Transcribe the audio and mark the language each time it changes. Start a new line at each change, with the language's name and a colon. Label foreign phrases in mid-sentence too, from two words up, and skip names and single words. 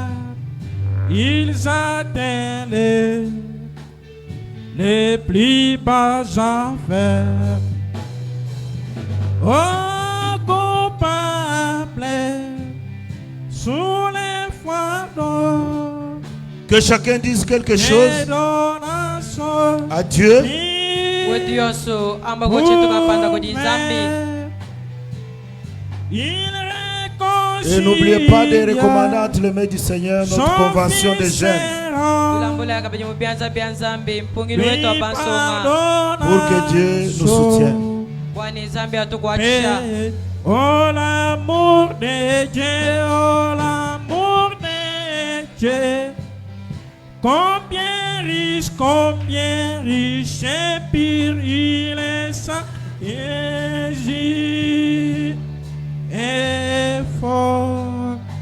French: Ils atteignent les plus bas enfers. Oh, coupable, sous les fardeaux. Que chacun dise quelque chose à Dieu.
Luba-Lulua: wetu yonsu amba kochetu kapanda koji Nzambi
French: Et n'oubliez pas de recommander entre les mains du Seigneur notre convention des jeunes.
Luba-Lulua: tulambula kabenye mubyanza bya Nzambi mpungili wetu abansonga
French: Pour que Dieu nous soutienne.
Luba-Lulua: bwani Nzambi atukwachisha.
French: Oh l'amour de Dieu, oh l'amour de Dieu. Combien riche et pire il est sans Jésus est fort.